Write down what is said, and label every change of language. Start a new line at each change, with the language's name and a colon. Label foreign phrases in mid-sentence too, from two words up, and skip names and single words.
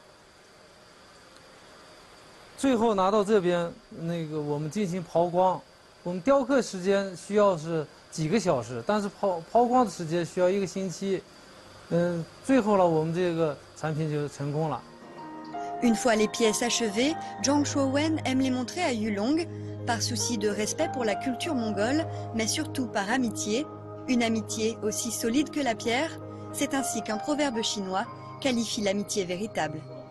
Chinese: 最后拿到这边，我们进行抛光。我们雕刻时间需要是几个小时，但是抛光的时间需要1个星期。最后了，我们这个产品就成功了。
French: Une fois les pièces achevées, Zhang Shuowen aime les montrer à Yulong, par souci de respect pour la culture mongole, mais surtout par amitié. Une amitié aussi solide que la pierre, c'est ainsi qu'un proverbe chinois qualifie l'amitié véritable.